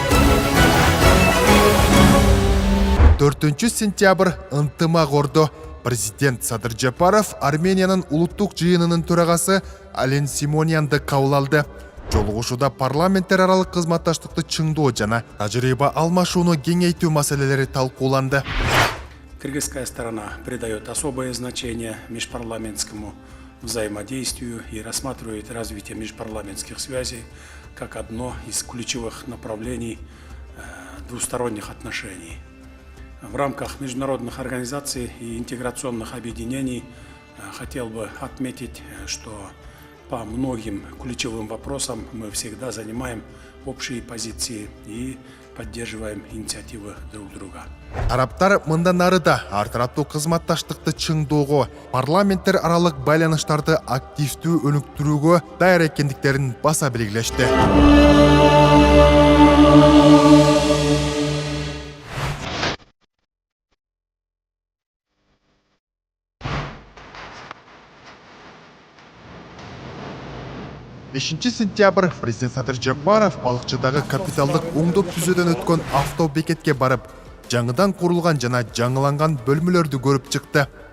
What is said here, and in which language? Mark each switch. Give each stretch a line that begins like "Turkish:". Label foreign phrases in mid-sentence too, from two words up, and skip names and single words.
Kyrgyz: 4 сентябрь ынтымак ордо. Президент Садыр Жапаров Армениянын улуттук жыйынынын төрагасы Ален Симонянды кабыл алды. Жолугушууда парламенттер аралык кызматташтыкты чыңдоо жана тажрыйба алмашууну кеңейтүү маселелери талкууланды.
Russian: Кыргызская сторона придает особое значение межпарламентскому взаимодействию и рассматривает развитие межпарламентских связей как одно из ключевых направлений двусторонних отношений. В рамках международных организаций и интеграционных объединений хотел бы отметить, что по многим ключевым вопросам мы всегда занимаем общие позиции и поддерживаем инициативы друг друга.
Kyrgyz: Тараптар мындан ары да ар тараптуу кызматташтыкты чыңдоого, парламенттер аралык байланыштарды активдүү өнүктүрүүгө даяр экендиктерин баса белгилешти. 5 сентябрь президент Садыр Жапаров балыкчыдагы капиталдык оңдоп түзөөдөн өткөн автобекетке барып, жаңыдан курулган жана жаңыланган бөлмөлөрдү көрүп чыкты.